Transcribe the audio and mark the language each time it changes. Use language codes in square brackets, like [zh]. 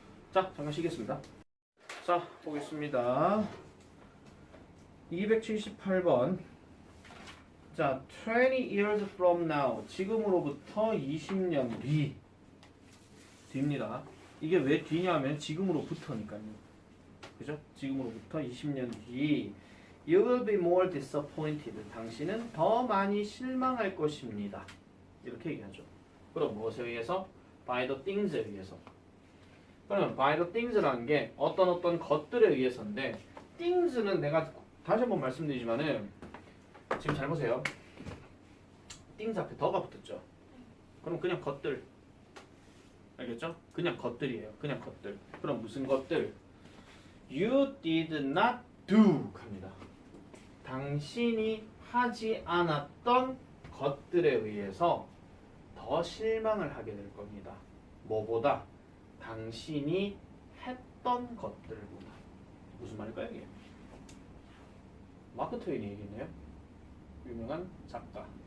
[ko] 자 잠깐 쉬겠습니다. 자 보겠습니다. 278번. 자, [en] 20 years from now. [ko] 지금으로부터 20년 뒤입니다. 이게 왜 뒤냐면 지금으로부터니까요. 그죠? 지금으로부터 20년 뒤. [en] You will be more disappointed. [ko] 당신은 더 많이 실망할 것입니다. 이렇게 얘기하죠. 그럼 무엇에 의해서? [en] By the things에 [ko] 의해서. 그러면 [en] by the things [ko] 라는 게 어떤 것들에 의해서인데 things는 내가 다시 한번 말씀드리지만은 지금 잘 보세요. things 앞에 더가 붙었죠. 그럼 그냥 것들. 알겠죠? 그냥 것들이에요. 그냥 것들. 그럼 무슨 것들? [en] You did not do [ko] 합니다. 당신이 하지 않았던 것들에 의해서 더 실망을 하게 될 겁니다. 뭐보다? 당신이 했던 것들보다. 무슨 말일까요 이게? 마크 트웨인이 얘기했네요. 유명한 작가.